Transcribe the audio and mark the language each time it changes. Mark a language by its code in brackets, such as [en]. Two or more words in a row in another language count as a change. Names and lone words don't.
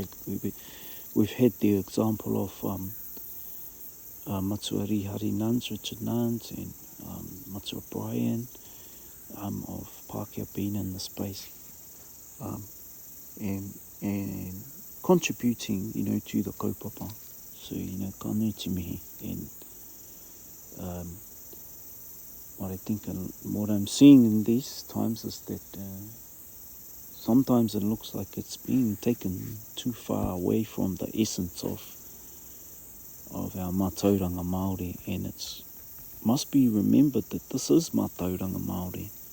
[en] We've had the example of Matua Rihari Nuns, Richard Nuns, and Matua Brian, of Pākehā being in the space, and contributing, to the kaupapa. [mi] So, ka nui te mihi, [en] and what I think and what I'm seeing in these times is that sometimes it looks like it's being taken too far away from the essence of our [mi] mātauranga Māori, [en] and it's must be remembered that this is [mi] mātauranga Māori.